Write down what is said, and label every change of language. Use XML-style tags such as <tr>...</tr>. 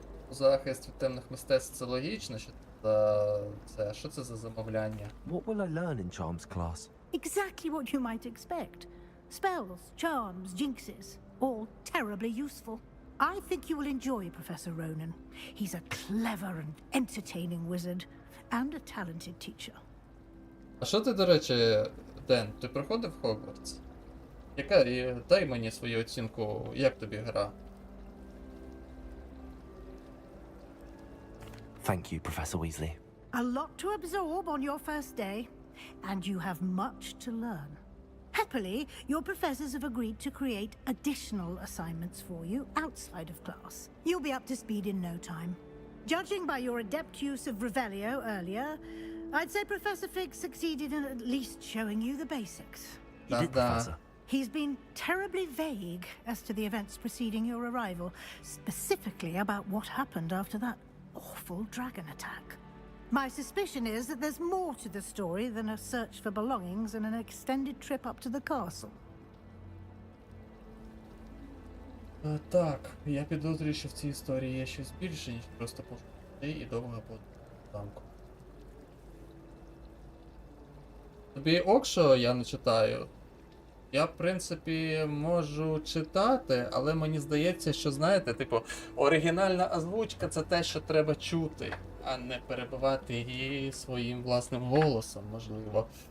<uk>Захист від темних мистецтв — це логічно, що це... Що це за замовляння?</uk> <en>What will I learn in Charms class? Exactly what you might expect. Spells, charms, jinxes, all terribly useful. I think you will enjoy Professor Ronan. He's a clever and entertaining wizard, and a talented teacher.</en> <uk>А що ти, до речі, Ден, ти проходив Хогвартс? Дай мені свою оцінку, як тобі гра?</uk> <en>Thank you, Professor Weasley. A lot to absorb on your first day, and you have much to learn. Happily, your professors have agreed to create additional assignments for you outside of class. You'll be up to speed in no time. Judging by your adept use of Revelio earlier, I'd say Professor Fig succeeded in at least showing you the basics. You did, Professor. He's been terribly vague as to the events preceding your arrival, specifically about what happened after that awful dragon attack. My suspicion is that there's more to the story than a search for belongings and an extended trip up to the castle.</en> <uk>Так, я підозрюю, що в цій історії є щось більше, ніж просто пошуки і довга подорож до замку. Тобі ок, що я не читаю? Я, в принципі, можу читати, але мені здається, що, знаєте, типу, оригінальна озвучка — це те, що треба чути, а не перебивати її своїм власним голосом, можливо.</uk>